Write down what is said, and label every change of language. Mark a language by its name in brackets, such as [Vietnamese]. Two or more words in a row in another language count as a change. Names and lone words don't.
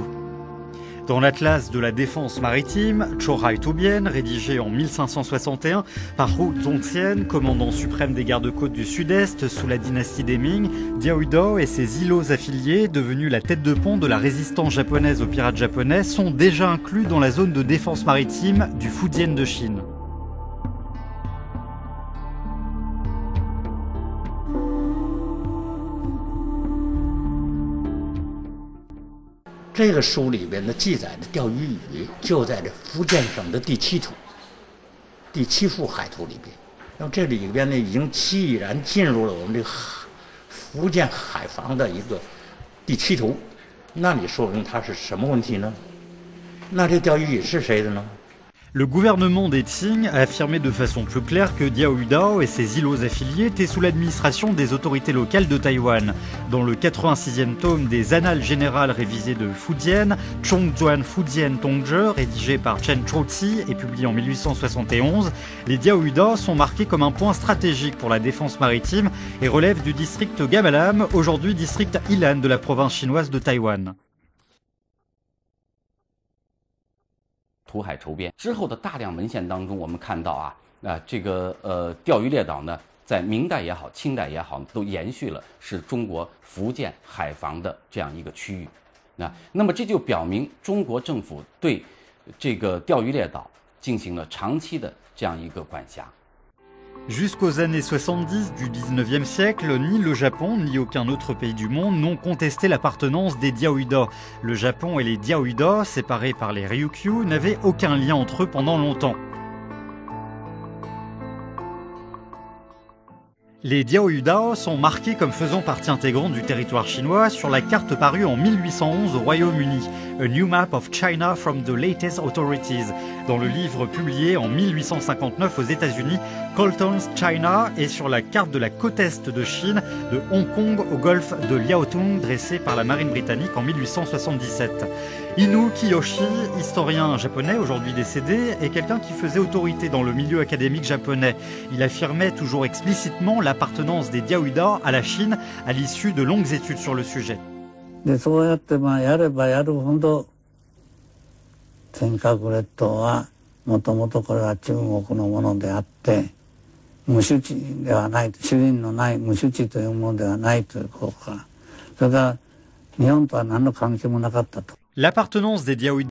[French] Dans l'Atlas de la défense maritime, Chohai Tubien, rédigé en 1561 par Hu Zongxian, commandant suprême des gardes-côtes du Sud-Est sous la dynastie des Ming, Diaoyuda et ses îlots affiliés, devenus la tête de pont de la résistance japonaise aux pirates japonais, sont déjà inclus dans la zone de défense maritime du Fujian de Chine. [Chinese] 这个书里边的记载的钓鱼语就在这福建省的第7图、第7幅海图里边。那么这里边呢，已经既然进入了我们这个福建海防的一个第7图，那你说明它是什么问题呢？那这钓鱼语是谁的呢？ [French] Le gouvernement des Qing a affirmé de façon plus claire que Diaoyuda et ses îlots affiliés étaient sous l'administration des autorités locales de Taïwan. Dans le 86e tome des Annales générales révisées de Fujian, Chongzuan Fujian Tongzhe, rédigé par Chen Chouzi et publié en 1871, les Diaoyuda sont marqués comme un point stratégique pour la défense maritime et relèvent du district Gamalam, aujourd'hui district Ilan de la province chinoise de Taïwan. [Chinese] 土海筹边之后的大量文献当中，我们看到这个钓鱼列岛呢，在明代也好，清代也好，都延续了是中国福建海防的这样一个区域。那么这就表明中国政府对这个钓鱼列岛进行了长期的这样一个管辖。 [French] Jusqu'aux années 70 du 19e siècle, ni le Japon ni aucun autre pays du monde n'ont contesté l'appartenance des Diaoyuda. Le Japon et les Diaoyuda, séparés par les Ryukyu, n'avaient aucun lien entre eux pendant longtemps. Les Diaoyuda sont marqués comme faisant partie intégrante du territoire chinois sur la carte parue en 1811 au Royaume-Uni, [English] A New Map of China from the Latest Authorities, [French] dans le livre publié en 1859 aux États-Unis, Colton's China, et sur la carte de la côte est de Chine, de Hong Kong au golfe de Liaotung, dressée par la marine britannique en 1877. Inu Kiyoshi, historien japonais aujourd'hui décédé, est quelqu'un qui faisait autorité dans le milieu académique japonais. Il affirmait toujours explicitement l'appartenance des Diaoyuda à la Chine à l'issue de longues études sur le sujet. [Japanese] そうやってやればやるほど尖閣列島はもともとこれは中国のものであって無主地ではない主人のない無主地というものではないということからそれから日本とは何の関係もなかったと。 [French] L'appartenance des Diaoyuda